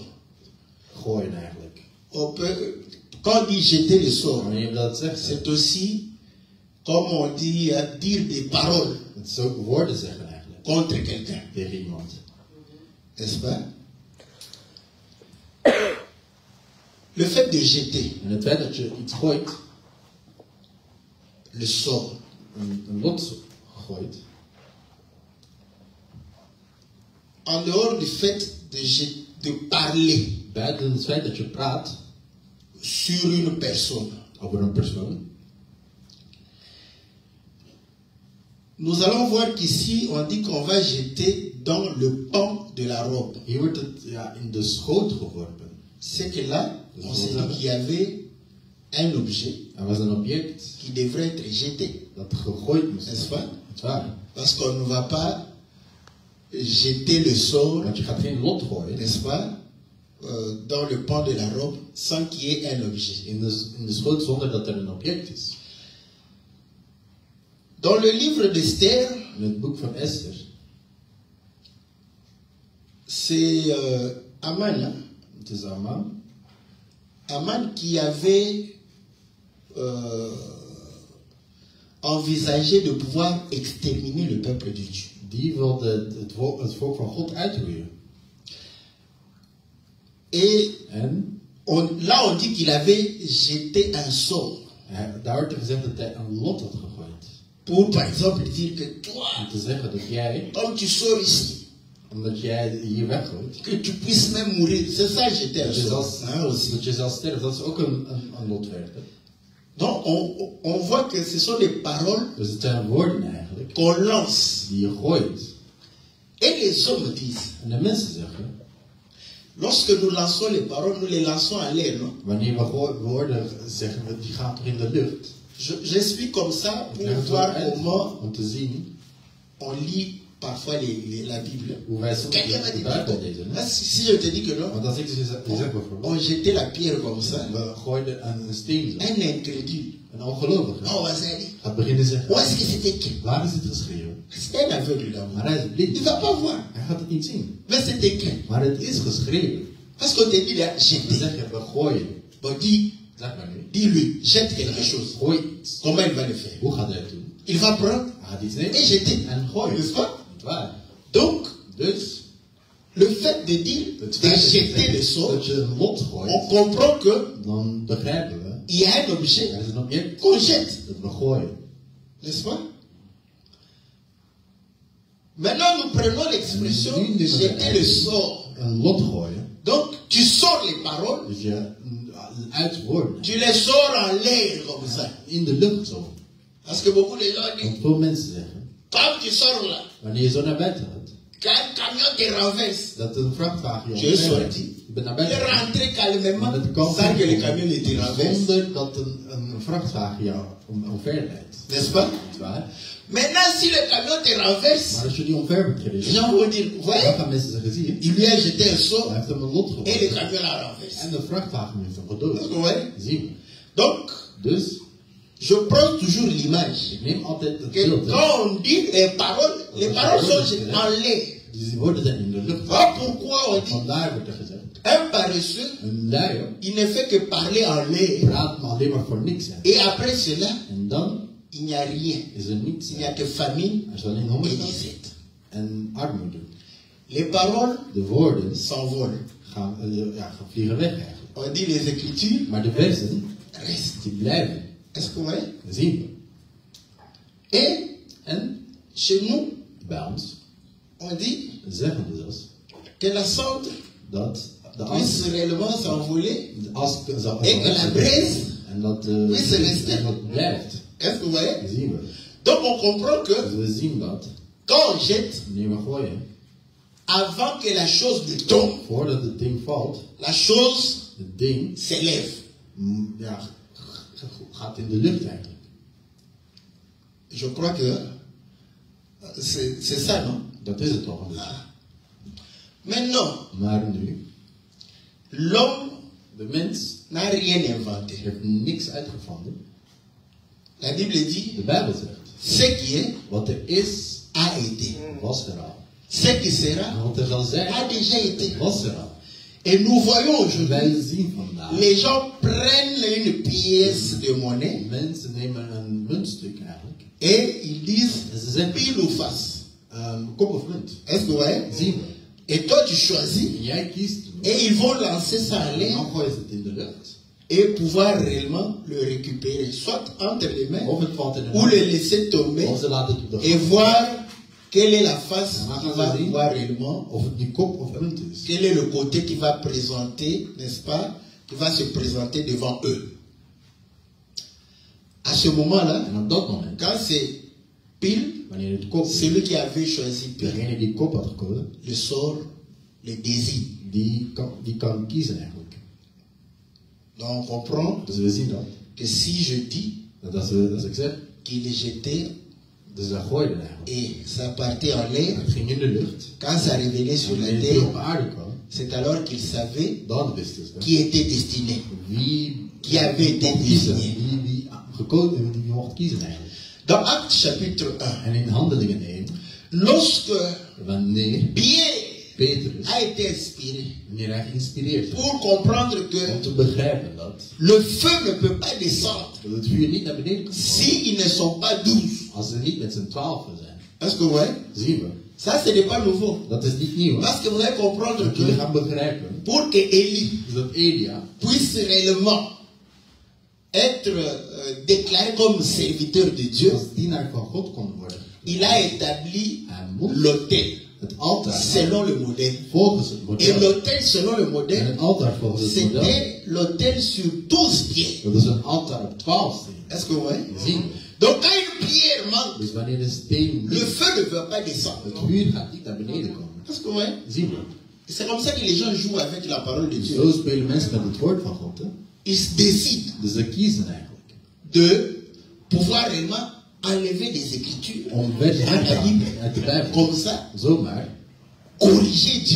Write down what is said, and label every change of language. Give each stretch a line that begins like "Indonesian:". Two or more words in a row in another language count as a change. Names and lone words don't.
Dutch: gooien eigenlijk.
French: On peut, quand on dit jeter le sort,
Dutch: Wanneer je dat zegt,
French: c'est aussi, comme on dit, dire des paroles
Dutch: het is ook woorden zeggen eigenlijk
French: contre quelqu'un,
Dutch: tegen iemand.
French: n'est-ce pas? Le fait de jeter
Dutch: En het feit dat je iets gooit,
French: le sort,
Dutch: een lot gooit,
French: en dehors du fait de parler
Dutch: buiten het feit dat je praat
French: sur une personne,
Dutch: over een persoon,
French: nous allons voir qu'ici on dit qu'on va jeter dans le pan de la robe.
Dutch: hier wordt het in de schoot geworpen.
French: C'est que là, on s'est dit qu'il y avait un objet
Dutch: Er was een object
French: qui devrait être jeté,
Dutch: dat gegooid moest
French: n'est-ce
Dutch: worden.
French: pas?
Dutch: Het waar.
French: Parce qu'on ne va pas jeter le sort,
Dutch: Want je gaat geen lot gooien
French: n'est-ce pas, dans le pan de la robe sans qu'il y ait un objet.
Dutch: in de schoot zonder dat er een object is.
French: Dans le livre d'Esther,
Dutch: In het boek van Esther,
French: c'est Aman, hein?
Dutch: het is Aman,
French: Aman qui avait envisagé de pouvoir exterminer le peuple de Dieu.
Dutch: die wilde het volk van God uitroeien.
French: Et
Dutch: En
French: là, on dit qu'il avait jeté un sort
Dutch: daar wordt er gezegd dat hij een lot had gegooid.
French: pour, par exemple, dire que toi,
Dutch: Om te zeggen dat jij,
French: comme tu sors ici,
Dutch: omdat jij hier weggooit,
French: que tu puisses même mourir. C'est ça, jeter un
Dutch: dat je sort. zelfs,
French: Hein, aussi.
Dutch: dat je zelfs sterft. Dat is ook een lot werken.
French: Donc, on voit que ce sont des paroles
Dutch: Dus het zijn woorden eigenlijk
French: qu'on lance.
Dutch: die je gooit.
French: Et les hommes disent,
Dutch: En de mensen zeggen,
French: lorsque nous lançons les paroles, nous les lançons à l'air, non?
Dutch: wanneer we woorden zeggen, die gaan toch in de lucht.
French: J'explique comme ça
Dutch: Ik leg
French: pour
Dutch: het
French: voir
Dutch: zo uit
French: comment
Dutch: om te zien
French: on lit parfois la Bible.
Dutch: hoe wij soms
French: Quelqu'un va
Dutch: de
French: dire,
Dutch: Bijbel lezen.
French: ah, si je te dis que non,
Dutch: Want als ik je zeg bijvoorbeeld,
French: on jetait la pierre comme ça,
Dutch: we gooiden een steen zo.
French: un incrédule.
Dutch: Een ongelovige
French: On va se dire,
Dutch: gaat beginnen
French: où
Dutch: zeggen,
French: est-ce que c'était écrit?
Dutch: waar is het geschreven?
French: C'est un aveugle d'amour.
Dutch: Maar hij is
French: Il
Dutch: blind.
French: ne va pas voir,
Dutch: Hij gaat het niet zien.
French: mais c'est écrit.
Dutch: Maar het is geschreven.
French: Parce qu'on te dit, là,
Dutch: Dan
French: jeter.
Dutch: zeg je, we gooien.
French: Bon,
Dutch: Zeg maar nu.
French: dis-lui, jette quelque chose.
Dutch: Gooi iets.
French: Comment il va le faire?
Dutch: Hoe gaat hij het doen?
French: Il va prendre
Dutch: Hij gaat iets
French: et
Dutch: nemen
French: jeter.
Dutch: en gooien.
French: N'est-ce pas?
Dutch: Niet waar.
French: Donc,
Dutch: Dus,
French: le fait de dire,
Dutch: het
French: de
Dutch: feit
French: jeter le sort,
Dutch: dat je een lot
French: on
Dutch: gooit,
French: comprend que
Dutch: dan begrijpen we,
French: il y a un objet
Dutch: er is een object
French: qu'on jette.
Dutch: dat we gooien.
French: N'est-ce pas? Maintenant, nous prenons l'expression
Dutch: Nu
French: de
Dutch: nemen we
French: jeter le sort.
Dutch: een lot gooien.
French: Donc, tu sors les paroles
Dutch: Dus je uit woorden.
French: Tu les sors en l'air comme ça.
Dutch: In de lucht zo.
French: Parce que beaucoup de gens disent,
Dutch: Want veel mensen zeggen,
French: quand tu sors là,
Dutch: wanneer je zo naar buiten gaat,
French: qu'un camion te renverse,
Dutch: dat een vrachtwagen
French: je es sorti.
Dutch: Je bent naar
French: Tu es
Dutch: buiten gegaan.
French: rentré calmement
Dutch: Maar dat kan
French: sans que le camion ne te renverse.
Dutch: zonder dat een vrachtwagen jou omver leidt.
French: N'est-ce pas?
Dutch: Niet waar?
French: Maintenant, si le camion te renverse,
Dutch: Maar als je die omver bent
French: les
Dutch: gereden,
French: gens vont dire,
Dutch: dan
French: voyez,
Dutch: gaan mensen zeggen, zie je,
French: il lui a jeté un saut
Dutch: hij heeft hem een lot
French: et le
Dutch: gewonnen.
French: camion l'a renversé.
Dutch: En de vrachtwagen heeft hem
French: Vous
Dutch: gedood.
French: voyez?
Dutch: Zien we.
French: Donc,
Dutch: Dus,
French: je prends toujours l'image
Dutch: ik neem altijd het
French: que
Dutch: beeld.
French: quand on dit les paroles sont en l'air.
Dutch: Die woorden zijn in de lucht.
French: Voilà pourquoi on dit,
Dutch: Vandaar wordt er gezegd,
French: un paresseux,
Dutch: een luier
French: il ne fait que parler en l'air.
Dutch: praat maar alleen maar voor niks. Hè.
French: Et après cela,
Dutch: En dan
French: il n'y a rien.
Dutch: is er niets.
French: Il n'y a que famine
Dutch: Er is alleen
French: et
Dutch: hongerstand
French: disette.
Dutch: en armoede.
French: Les paroles
Dutch: De woorden
French: s'envolent.
Dutch: gaan vliegen weg eigenlijk.
French: On dit les écritures
Dutch: Maar de versen,
French: restent.
Dutch: die blijven.
French: Est-ce que vous voyez?
Dutch: Dat zien we.
French: Et
Dutch: En
French: chez nous,
Dutch: bij ons
French: on dit
Dutch: zeggen we dus
French: que la cendre
Dutch: dat de
French: puisse réellement s'envoler
Dutch: as zal
French: et que la braise
Dutch: en dat
French: puisse rester.
Dutch: dat blijft.
French: Est-ce que vous voyez?
Dutch: Dat zien we.
French: Donc on comprend que
Dutch: Dus we zien dat
French: quand on jette,
Dutch: wanneer we gooien,
French: avant que la chose ne tombe,
Dutch: voordat het ding valt,
French: la chose
Dutch: het ding
French: s'élève.
Dutch: Gaat in de lucht eigenlijk.
French: Je crois que c'est ça, non?
Dutch: Dat is het toch een beetje.
French: Ah. Maintenant,
Dutch: Maar nu,
French: l'homme
Dutch: de mens
French: n'a rien inventé.
Dutch: heeft niks uitgevonden.
French: La Bible dit,
Dutch: De Bijbel zegt,
French: ce qui est
Dutch: wat er is,
French: a été.
Dutch: was er al.
French: Ce qui sera
Dutch: En wat er zal zijn,
French: a déjà été.
Dutch: was er al.
French: Et nous voyons aujourd'hui,
Dutch: Wij zien vandaag,
French: les gens prennent une pièce de monnaie
Dutch: mensen nemen een muntstuk eigenlijk.
French: et ils disent
Dutch: En ze zeggen,
French: pile ou face.
Dutch: kop of munt.
French: Est-ce que vous voyez?
Dutch: Zien we.
French: Et toi tu choisis
Dutch: En jij kiest,
French: et ils vont lancer ça en
Dutch: en
French: l'air
Dutch: dan gooien ze het in de lucht.
French: et pouvoir réellement le récupérer, soit entre les mains
Dutch: Of het valt in de
French: ou le
Dutch: lucht.
French: laisser tomber
Dutch: Of ze laten het op de
French: et
Dutch: grond.
French: voir quelle est la face
Dutch: En dan
French: qui
Dutch: gaan
French: va
Dutch: ze zien
French: pouvoir réellement,
Dutch: of het nu kop of munt is.
French: quel est le côté qui va présenter, n'est-ce pas, qui va se présenter devant eux. À ce moment-là,
Dutch: En op dat moment,
French: quand c'est pile,
Dutch: wanneer het kop is,
French: celui qui avait choisi pile,
Dutch: degene die kop had gekozen,
French: le sort, le désir.
Dutch: die kan kiezen eigenlijk.
French: Donc on comprend
Dutch: Dus we zien dat.
French: que si je dis
Dutch: Dat als ik zeg,
French: qu'il est jeté
Dutch: dus dat gooide eigenlijk.
French: et ça partait en l'air,
Dutch: Het ging in de lucht.
French: quand ça revenait sur
Dutch: En
French: la
Dutch: wanneer het op
French: terre,
Dutch: aarde kwam,
French: c'est alors qu'il savait
Dutch: dan wisten ze
French: qui était destiné.
Dutch: wie
French: Qui avait été
Dutch: mocht kiezen.
French: désigné.
Dutch: Wie gekozen, die mocht kiezen eigenlijk.
French: Dans Actes chapitre 1,
Dutch: En in Handelingen 1,
French: lorsque
Dutch: wanneer
French: Pierre
Dutch: Petrus,
French: a été inspiré
Dutch: wanneer hij geïnspireerd was,
French: pour comprendre
Dutch: om
French: que
Dutch: te begrijpen dat
French: le feu ne peut pas descendre
Dutch: het vuur niet naar beneden kan komen,
French: s'ils ne sont pas 12.
Dutch: als ze niet met z'n 12 zijn.
French: Est-ce que vous voyez?
Dutch: Zien we.
French: Ça, ce n'est pas nouveau.
Dutch: Dat is niet nieuw. Hè?
French: Parce que vous allez comprendre
Dutch: Dat jullie
French: que
Dutch: gaan begrijpen
French: pour que Élie
Dutch: dat Elia
French: puisse réellement être déclaré comme serviteur de Dieu,
Dutch: als dienaar van God kon worden,
French: il a établi
Dutch: hij moet
French: l'autel
Dutch: het altaar
French: selon le modèle.
Dutch: volgens het
French: Et
Dutch: model.
French: l'autel selon le
Dutch: En
French: modèle,
Dutch: het altaar volgens het model,
French: c'était l'autel sur 12 pieds.
Dutch: dat is een altaar op 12 stenen.
French: Est-ce que vous voyez?
Dutch: Zien we.
French: Donc quand une pierre manque,
Dutch: Dus wanneer de steen
French: le
Dutch: niet,
French: feu ne peut pas descendre.
Dutch: het vuur gaat niet naar beneden komen.
French: Est-ce que vous voyez?
Dutch: Zien we.
French: C'est comme ça que les gens jouent avec la parole de Dieu.
Dutch: Zo spelen mensen met het woord van God. Hè?
French: Ils décident
Dutch: Dus ze kiezen eigenlijk
French: de pouvoir réellement enlever des écritures
Dutch: om versen
French: dans la Bible.
Dutch: uit de Bijbel
French: Comme ça,
Dutch: zomaar
French: corriger Dieu